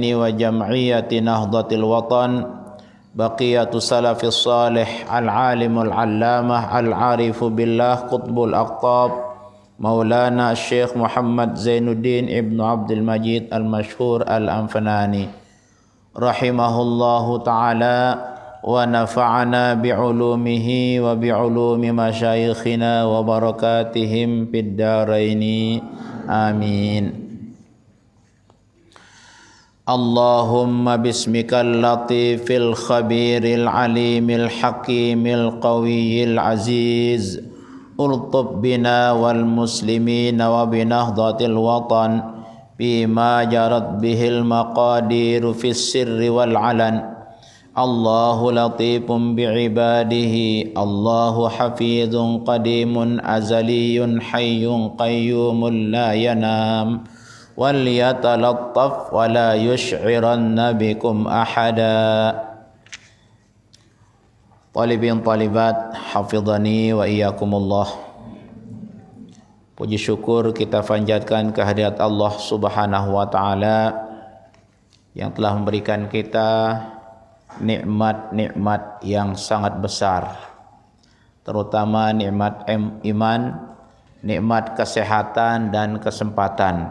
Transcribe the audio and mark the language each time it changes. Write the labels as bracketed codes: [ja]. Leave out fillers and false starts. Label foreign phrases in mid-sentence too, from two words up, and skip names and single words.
[ar] وجمعية نهضة الوطن بقية السلف الصالح العالم العلامة العارف بالله قطب الأقطاب Maulana Syekh Muhammad Zainuddin Ibnu Abdul Majid al-Mashhur al-Anfanani رحمه الله تعالى ونفعنا بعلومه وبعلوم مشايخنا وبركاتهم في الدارين آمين. اللهم باسمك اللطيف الخبير العليم الحكيم القوي العزيز رتب بنا والمسلمين وبنهضة الوطن بما جرت به المقادير في السر والعلن. الله لطيف بعباده الله حافظ قديم أزلي حي قيوم لا ينام وَلْيَتَلَطَّفْ وَلَا يُشْعِرَنَّ بِكُمْ أَحَدًا. طالبين طالبات حفظنا وإياكم الله. [id] Puji syukur kita panjatkan kehadirat Allah [ar] سبحانه وتعالى [id] yang telah memberikan kita nikmat-nikmat yang sangat besar, terutama nikmat iman, nikmat kesehatan dan kesempatan.